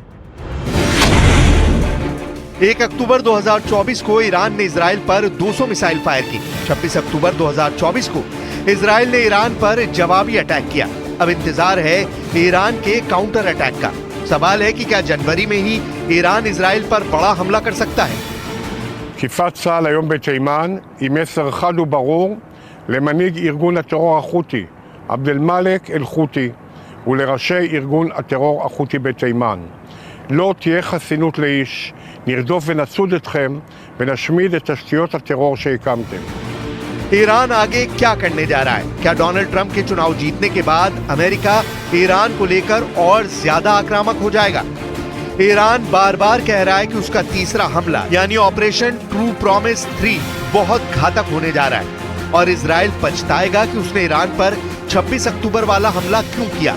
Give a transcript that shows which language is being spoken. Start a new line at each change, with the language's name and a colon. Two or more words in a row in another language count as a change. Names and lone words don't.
Hindi: 1 अक्टूबर 2024 को ईरान ने इजराइल पर 200
English: missile fire
Hindi: की। 26 अक्टूबर 2024 को इजराइल ने ईरान पर जवाबी अटैक किया। अब इंतजार है ईरान के
English: counter attack
Hindi: का। सवाल है कि क्या जनवरी में ही ईरान इजराइल पर बड़ा हमला कर सकता है?
Hebrew: תקיפת צה"ל היום בתימן היא מסר חד וברור למנהיג ארגון הטרור החותי עבד אל-מאלק אל-חותי ולראשי ארגון הטרור החותי בתימן. לא תהיה חסינות לאיש, נרדוף ונצוד אתכם ונשמיד את תשתיות הטרור שהקמתם.
Hindi: ईरान आगे क्या करने जा रहा है? क्या डोनाल्ड ट्रंप के चुनाव जीतने के बाद अमेरिका ईरान को लेकर और ज्यादा आक्रामक हो जाएगा? ईरान बार बार कह रहा है कि उसका तीसरा हमला यानी ऑपरेशन ट्रू प्रॉमिस 3 बहुत घातक होने जा रहा है, और इजराइल पछताएगा कि उसने ईरान पर 26 अक्टूबर वाला हमला क्यों किया।